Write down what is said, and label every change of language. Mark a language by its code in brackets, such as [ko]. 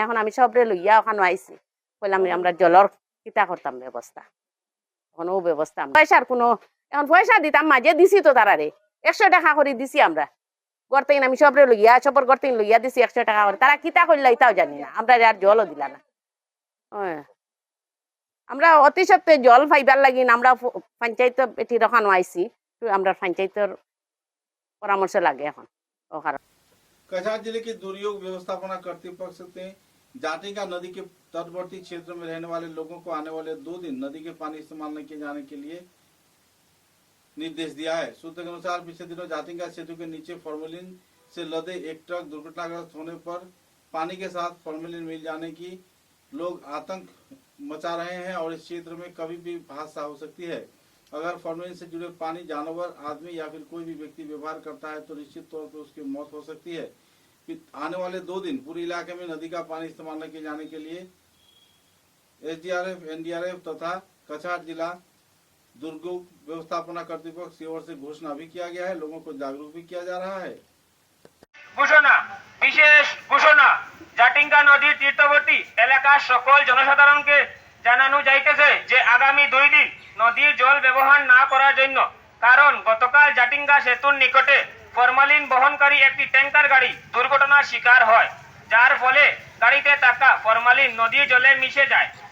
[syl] এখন আমি সবরে লইয়া ওখানে আইছি, কইলাম আমরা জলের কিতা করতাম ব্যবস্থা, কোনো ব্যবস্থা পয়সার কোনো, এখন পয়সা দিতাম মাঝে দিছি তো তারারে 100 টাকা করে দিছি আমরা গড়তে, আমি সবরে লইয়া সবর গড়তে লইয়া দিছি 100 টাকা করে, তারা কিতা করলে এটাও জানি না, আমরা আর জলও দিলা না। আমরা অতি সত্ত্বে জল পাইবার লাগি আমরা পঞ্চায়েত বেটি রখানো আইছি, আমরা পঞ্চায়েতের পরামর্শ লাগে এখন। [hi] कछार जिले के दुर्योग व्यवस्थापना कर्तृपक्ष ने जाटिंगा नदी के तटवर्ती क्षेत्र में रहने वाले लोगों को आने वाले 2 दिन नदी के पानी इस्तेमाल नहीं किए जाने के लिए निर्देश दिया है। सूत्र के अनुसार पिछले दिनों जाटिंगा सेतु के नीचे फॉर्मेलिन से लदे एक ट्रक दुर्घटनाग्रस्त होने पर पानी के साथ फॉर्मेलिन मिल जाने की लोग आतंक मचा रहे हैं और इस क्षेत्र में कभी भी हादसा हो सकती है। अगर फॉर्मेलिन से जुड़े पानी जानवर, आदमी या फिर कोई भी व्यक्ति व्यवहार करता है तो निश्चित तौर पर उसकी मौत हो सकती है। आने वाले 2 दिन पूरे इलाके में नदी का पानी इस्तेमाल न किए जाने के लिए एसडीआरएफ, एनडीआरएफ तथा कछार जिला दुर्योग व्यवस्थापना कर्तृपक्ष की ओर से घोषणा भी किया गया है, लोगों को जागरूक भी किया जा रहा है। [bn] ঘোষণা, বিশেষ ঘোষণা, জাটিঙ্গা নদীর তীরবর্তী এলাকার সকল জনসাধারণকে জানানো যাইতেছে যে আগামী 2 দিন নদীর জল ব্যবহার না করার জন্য, কারণ গতকাল জাটিঙ্গা সেতুর নিকটে ফরমালিন বহনকারী একটি ট্যাঙ্কার গাড়ি দুর্ঘটনার শিকার হয়, যার ফলে গাড়িতে থাকা ফরমালিন নদীর জলে মিশে যায়।